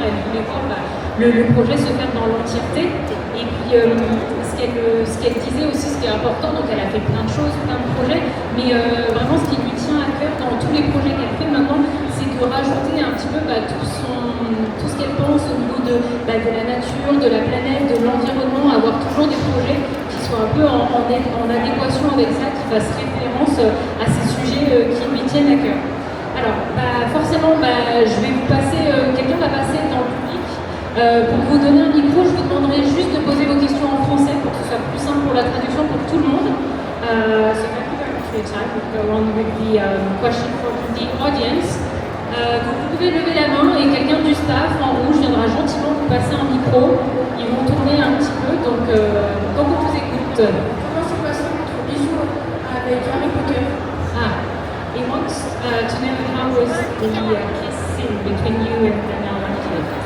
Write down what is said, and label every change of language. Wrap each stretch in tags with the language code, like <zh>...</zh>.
<fr>Elle voulait voir le projet se faire dans l'entièreté. Et puis ce qu'elle disait aussi, ce qui est important, donc elle a fait plein de choses, plein de projets, mais vraiment ce qui lui tient à cœur dans tous les projets qu'elle fait maintenant, c'est de rajouter un petit peu tout ce qu'elle pense au niveau de la nature, de la planète, de l'environnement, avoir toujours des projets qui soient un peu en adéquation avec ça, qui fassent référence à ces sujets qui lui tiennent à cœur. Alors, forcément, je vais vous passer, quelqu'un va passer dans le public. Pour vous donner un micro, je vous demanderai juste de poser vos questions en français pour que ce soit plus simple pour la traduction pour tout le monde.</fr> <en>So thank you very much for your time. We'll go on with the question from the audience.</en> <fr>Donc vous pouvez lever la main et quelqu'un du staff en rouge viendra gentiment vous passer un micro. Ils vont tourner un petit peu, donc on vous écoute. Comment s'est passé votre bisou avec Harry Potter?</fr> <en>He wants to know how was the kiss scene between you and Alan Kid.</en>